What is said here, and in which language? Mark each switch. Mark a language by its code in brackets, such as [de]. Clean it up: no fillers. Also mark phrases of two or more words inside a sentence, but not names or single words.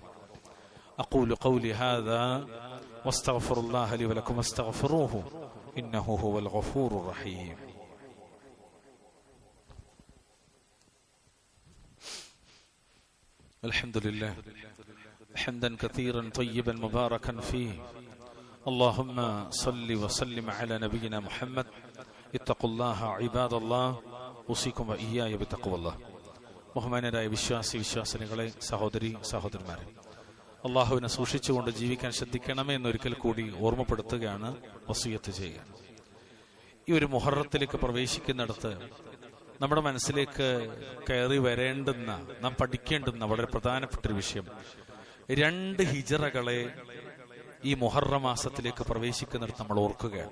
[ar] أقول قولي هذا وأستغفر الله لي ولكم واستغفروه إنه هو الغفور الرحيم. الحمد لله حمدا كثيرا طيبا مباركا فيه. اللهم صل وسلم على نبينا محمد. اتقوا الله عباد الله. اوصيكم واياي بتقوى الله. [ml] ബഹുമാനരായ വിശ്വാസിനികളെ, സഹോദരി സഹോദരന്മാരെ, അള്ളാഹുവിനെ സൂക്ഷിച്ചുകൊണ്ട് ജീവിക്കാൻ ശ്രദ്ധിക്കണമേ എന്നൊരിക്കൽ കൂടി ഓർമ്മപ്പെടുത്തുകയാണ്, വസിയത്ത് ചെയ്യുക. ഈ ഒരു മുഹറത്തിലേക്ക് പ്രവേശിക്കുന്നിടത്ത് നമ്മുടെ മനസ്സിലേക്ക് കയറി വരേണ്ടുന്ന, നാം പഠിക്കേണ്ടുന്ന വളരെ പ്രധാനപ്പെട്ടൊരു വിഷയം, 2 ഹിജറകളെ ഈ മുഹറം മാസത്തിലേക്ക് പ്രവേശിക്കുന്നിടത്ത് നമ്മൾ ഓർക്കുകയാണ്.